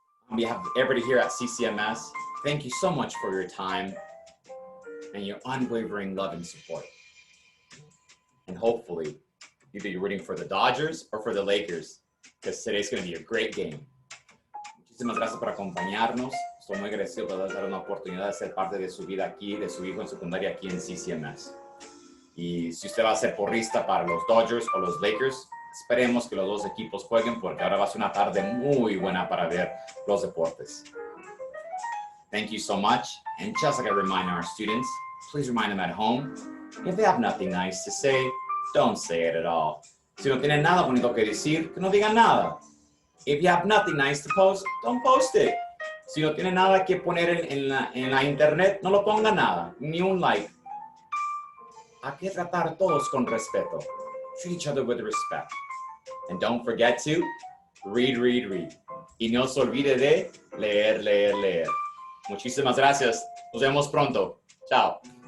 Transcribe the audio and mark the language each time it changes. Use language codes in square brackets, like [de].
[en] On behalf of everybody here at CCMS, thank you so much for your time and your unwavering love and support. And hopefully, either you're rooting for the Dodgers or for the Lakers, because today's going to be a great game. [es] Muchísimas gracias por acompañarnos. Estoy muy agradecido por dar una oportunidad de ser parte de su vida aquí, de su hijo en secundaria aquí en CCMS. Y si usted va a ser porrista para los Dodgers o los Lakers, esperemos que los dos equipos jueguen porque ahora va a ser una tarde muy buena para ver los deportes. [en] Thank you so much. And just like I remind our students, please remind them at home, if they have nothing nice to say, don't say it at all. [es] Si no tienen nada bonito que decir, que no digan nada. [en] If you have nothing nice to post, don't post it. [es] Si no tienen nada que poner en la internet, no lo pongan nada, ni un like. Hay que tratar todos con respeto. [en] Treat each other with respect. And don't forget to read, read, read. [es] Y no se olvide de leer, leer, leer. Muchísimas gracias. Nos vemos pronto. Chao.